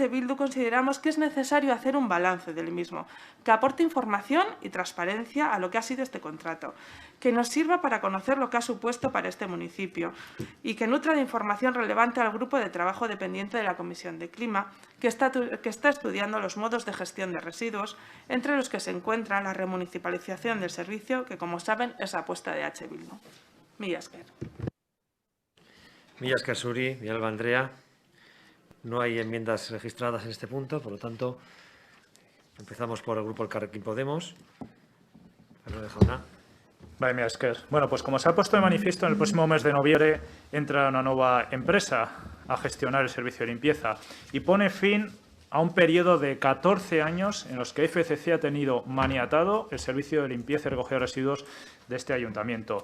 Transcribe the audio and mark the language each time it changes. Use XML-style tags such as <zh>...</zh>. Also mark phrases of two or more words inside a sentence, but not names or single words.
<es>Bildu consideramos que es necesario hacer un balance del mismo, que aporte información y transparencia a lo que ha sido este contrato, que nos sirva para conocer lo que ha supuesto para este municipio y que nutra de información relevante al grupo de trabajo dependiente de la Comisión de Clima, que está estudiando los modos de gestión de residuos, entre los que se encuentra la remunicipalización del servicio, que, como saben, es la apuesta de H.</es> <eu>Bildu. Mila esker. Mila esker zuri, Villalba Andrea.</eu> <es>No hay enmiendas registradas en este punto, por lo tanto, empezamos por el grupo Elkarrekin Podemos.</es> <eu>Fernández Jauna.</eu> <es>Vale, mira, bueno, pues como se ha puesto de manifiesto, en el próximo mes de noviembre entra una nueva empresa a gestionar el servicio de limpieza y pone fin a un periodo de 14 años en los que FCC ha tenido maniatado el servicio de limpieza y recogida de residuos de este ayuntamiento.</es>